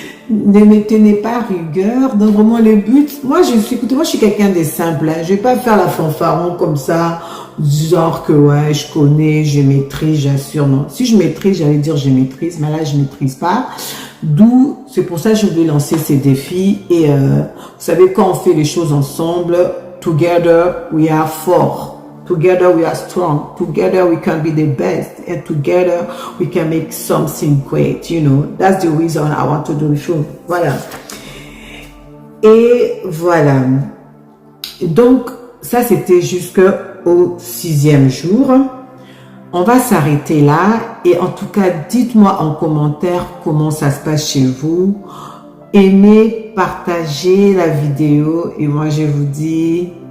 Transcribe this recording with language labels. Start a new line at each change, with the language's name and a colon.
French: Ne me tenez pas rigueur. Donc vraiment le but, moi je suis quelqu'un de simple, hein. Je vais pas faire la fanfaron comme ça, genre que ouais, je connais, je maîtrise, j'assure. Non, si je maîtrise, j'allais dire je maîtrise, mais là je maîtrise pas. D'où, c'est pour ça que je voulais lancer ces défis. Et vous savez, quand on fait les choses ensemble,
English: together we are
French: fort.
English: Together we are strong. Together we can be the best. And together we can make something great. You know, that's the reason I want to do the show.
French: Voilà. Et voilà. Donc, ça c'était jusqu'au 6e jour. On va s'arrêter là. Et en tout cas, dites-moi en commentaire comment ça se passe chez vous. Aimez, partagez la vidéo. Et moi, je vous dis...